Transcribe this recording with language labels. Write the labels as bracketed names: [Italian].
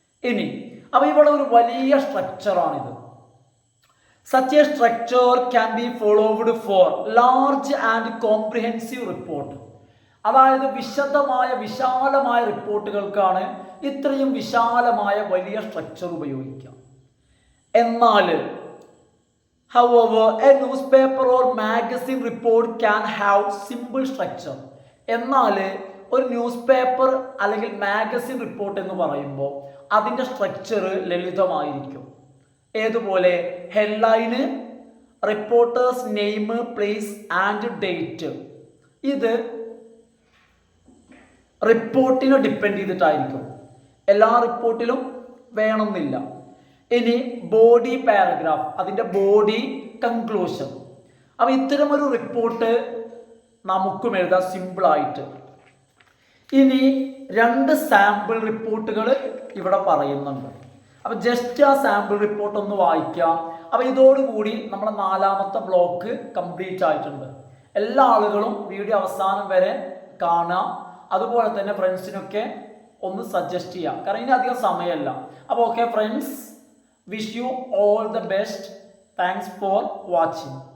[Malayalam] ഇനി അപ്പോൾ ഇവിടെ ഒരു വലിയ സ്ട്രക്ചറാണിത്. [English] Such a structure can be followed for large and comprehensive report. [Malayalam] അതായത് വിശാലമായ റിപ്പോർട്ടുകൾക്കാണ് ഇത്രയും വിശാലമായ വലിയ സ്ട്രക്ചർ ഉപയോഗിക്കുക. [English] എന്നാൽ however a newspaper or magazine report can have simple structure. [Malayalam] എന്നാൽ ഒരു ന്യൂസ് പേപ്പർ അല്ലെങ്കിൽ മാഗസിൻ റിപ്പോർട്ട് എന്ന് പറയുമ്പോൾ അതിൻ്റെ സ്ട്രക്ചർ ലളിതമായിരിക്കും. ഏതുപോലെ? [English] Headline, reporter's name, place and date. [Malayalam] ഇത് റിപ്പോർട്ടിനെ ഡിപ്പെൻഡ് ചെയ്തിട്ടായിരിക്കും. എല്ലാ റിപ്പോർട്ടിലും വേണമെന്നില്ല. ഇനി ബോഡി പാരഗ്രാഫ്, അതിൻ്റെ ബോഡി, കൺക്ലൂഷൻ. അപ്പം ഇത്തരമൊരു റിപ്പോർട്ട് നമുക്കും എഴുതാം സിമ്പിളായിട്ട്. ഇനി 2 സാമ്പിൾ റിപ്പോർട്ടുകൾ ഇവിടെ പറയുന്നുണ്ട്. അപ്പം ജസ്റ്റ് ആ സാമ്പിൾ റിപ്പോർട്ട് ഒന്ന് വായിക്കാം. അപ്പം ഇതോടുകൂടി നമ്മുടെ 4ാമത്തെ ബ്ലോക്ക് കംപ്ലീറ്റ് ആയിട്ടുണ്ട്. എല്ലാ ആളുകളും വീഡിയോ അവസാനം വരെ കാണാം. അതുപോലെ തന്നെ ഫ്രണ്ട്സിനൊക്കെ ഒന്ന് സജസ്റ്റ് ചെയ്യാം, കാരണം ഇനി അധികം സമയമല്ല. [English] അപ്പോൾ okay friends, wish you all the best. Thanks for watching.